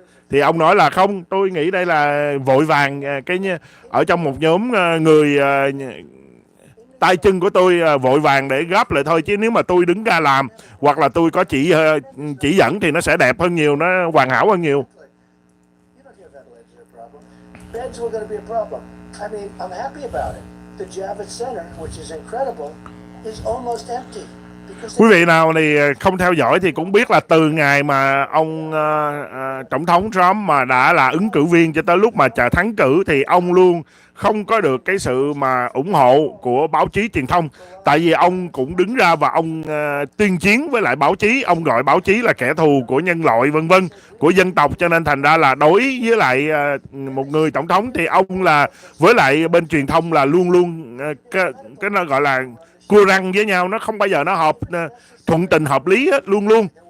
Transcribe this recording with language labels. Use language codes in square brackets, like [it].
[vi] Thì ông nói là không, tôi nghĩ đây là vội vàng ở trong một nhóm người tay chân của tôi vội vàng để gấp lại thôi, chứ nếu mà tôi đứng ra làm hoặc là tôi có chỉ dẫn thì nó sẽ đẹp hơn nhiều, nó hoàn hảo hơn nhiều. [en] You don't hear ventilators are a problem. Beds were going to be a problem. I mean, I'm happy about it. The Javits Center, which is incredible, is almost empty. [vi] Quý vị nào thì không theo dõi thì cũng biết là từ ngày mà ông tổng thống Trump mà đã là ứng cử viên cho tới lúc mà thắng cử thì ông luôn không có được cái sự mà ủng hộ của báo chí truyền thông. Tại vì ông cũng đứng ra và ông tuyên chiến với lại báo chí, ông gọi báo chí là kẻ thù của nhân loại vân vân, của dân tộc, cho nên thành ra là đối với lại một người tổng thống thì ông là với lại bên truyền thông là luôn luôn cái nó gọi là cua răng với nhau, nó không bao giờ nó hợp thuận tình hợp lý hết, luôn luôn.